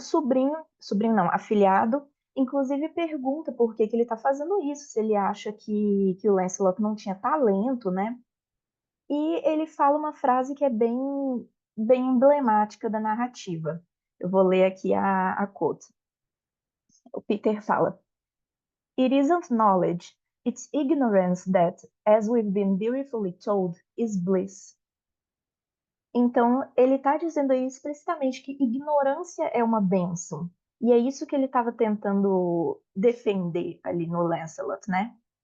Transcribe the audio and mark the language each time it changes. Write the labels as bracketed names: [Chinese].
[Portuguese] sobrinho não, afilhado, inclusive pergunta por que ele está fazendo isso, se ele acha que o Lancelot não tinha talento, né? E ele fala uma frase que é bem emblemática da narrativa. Eu vou ler aqui a quote. O Peter fala: [English] It isn't knowledge, it's ignorance that, as we've been beautifully told, is bliss. [Portuguese] Então, ele está dizendo aí explicitamente que ignorância é uma bênção. E é isso que ele estava tentando defender ali no Lancelot, né?